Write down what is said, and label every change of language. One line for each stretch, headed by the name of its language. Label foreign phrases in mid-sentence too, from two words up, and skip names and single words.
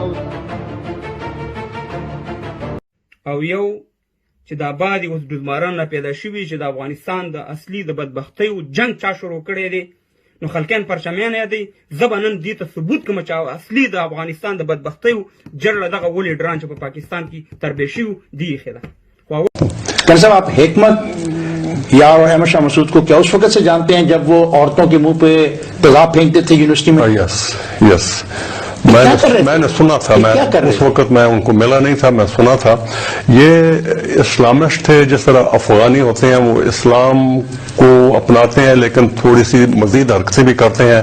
Pashto: او یو چې دا بعد اوس ډزماران را پیدا شوي چې د افغانستان د اصلي د بدبختیو جنگ چا شروع کړی دی، نو خلکیان پرچمیان یادوي. زه به نن دې ته ثبوت کوم چې اصلي د افغانستان د بدبختیو جړ له دغه ولې ډران چې په پاکستان کې تربیه شوي دی ایښې ده.
Urdu: کل صاحب آپ حکمت یا احمد شاہ مسعود کو کیا اس وقت سے جانتے ہیں جب وہ عورتوں کے منہ پہ تیزاب پھینکتے تھے یونیورسٹی میں؟ یس میں نے سنا تھا. میں اس وقت میں ان کو ملا نہیں تھا، میں سنا تھا. یہ اسلامسٹ تھے، جس طرح افغانی ہوتے ہیں وہ اسلام کو اپناتے ہیں لیکن تھوڑی سی مزید حرکتیں بھی کرتے ہیں.